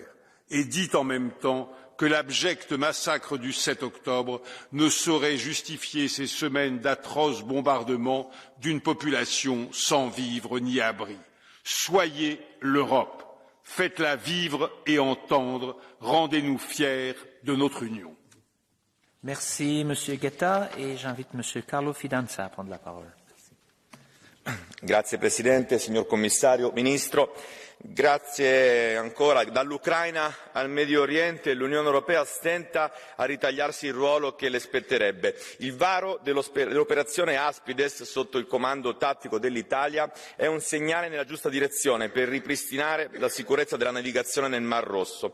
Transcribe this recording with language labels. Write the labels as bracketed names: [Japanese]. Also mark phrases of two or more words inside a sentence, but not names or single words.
[French] Et dites en même temps que l'abject massacre du 7 octobre ne saurait justifier ces semaines d'atroces bombardements d'une population sans vivre ni abri. Soyez l'Europe. Faites-la vivre et entendre. Rendez-nous fiers de notre union. Merci, Monsieur Guetta, et j'invite Monsieur Carlo Fidanza à prendre la parole. [Italian] Grazie Presidente, signor Commissario, Ministro. Grazie ancora. Dall'Ucraina al Medio Oriente l'Unione Europea stenta a ritagliarsi il ruolo che le spetterebbe. Il varo dell'operazione Aspides sotto il comando tattico dell'Italia è un segnale nella giusta direzione per ripristinare la sicurezza della navigazione nel Mar Rosso.